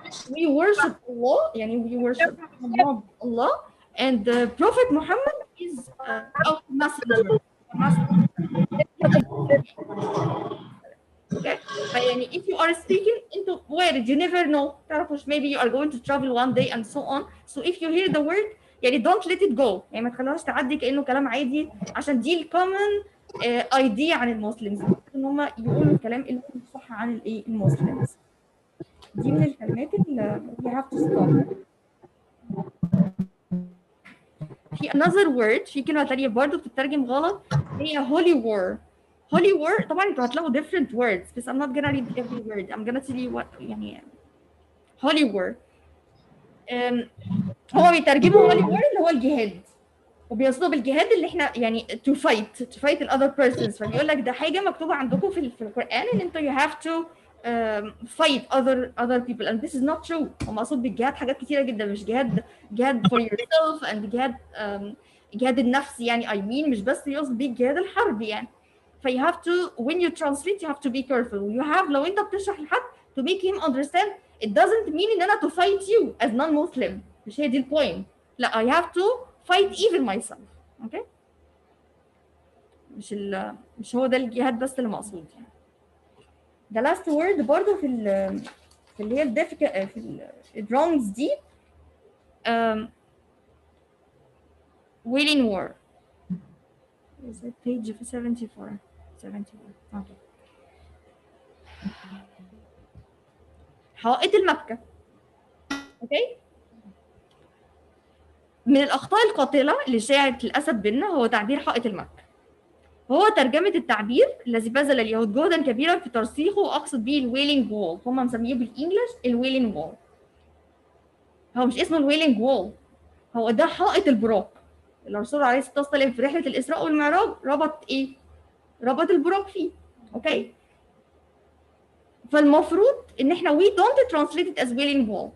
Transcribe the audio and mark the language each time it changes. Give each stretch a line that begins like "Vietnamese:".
English: We worship Allah, يعني we worship Allah, and the Prophet Muhammad is our messenger. Okay. يعني if you are speaking into where you never know,
Arabic: تعرفوش
English: maybe you are going to travel one day and so on. So if you hear the word, يعني don't let it go.
Arabic: يعني ما تخلوهاش تعدي كأنه كلام عادي عشان دي الكومن ايديا عن المسلمز ان هم يقولوا الكلام اللي هو صح عن الايه المسلمز دي من الكلمات اللي
English: you have to stop
Arabic: في another word في كلمة تانية برضه بتترجم غلط هي holy war holy war طبعا انتوا هتلاقوا different words بس
English: I'm not gonna read every word I'm gonna tell you what
Arabic: يعني holy war هو بيترجموا holy war اللي هو الجهاد وبيقصدوا بالجهاد اللي احنا يعني
English: to fight the other persons
Arabic: فبيقول لك ده حاجه مكتوبه عندكم في القران ان انتوا
English: you have to fight other people and this is not true
Arabic: هو مقصود بالجهاد حاجات كتيره جدا مش جهاد for yourself and جهاد النفس يعني I mean مش بس يقصد بيه الجهاد الحربي يعني ف you have to when you translate you have to be careful you have لو انت بتشرح لحد to make him understand
English: it doesn't mean
Arabic: ان انا
English: to fight you as non-Muslim.
Arabic: مش هي دي البوينت.
English: لا I have to fight even myself.
Arabic: اوكي مش هو ده الجهاد بس اللي مقصود يعني.
English: the last word
Arabic: برضه في اللي هي في الدرونز دي wailing war.
English: is it page 74 okay.
Arabic: حائط المكة. اوكي من الاخطاء القاتله اللي شاعت للاسف بينا هو تعبير حائط المكة. هو ترجمة التعبير الذي بذل اليهود جهدا كبيرا في ترسيخه، واقصد به الويلينج وول. هم مسميه بالانجلش الويلينج وول. هو مش اسمه الويلينج وول، هو ده حائط البراق. الرسول عليه الصلاه والسلام في رحله الاسراء والمعراج ربط ايه؟ ربط البراق فيه. اوكي فالمفروض ان احنا
English: we don't translate it as wailing wall.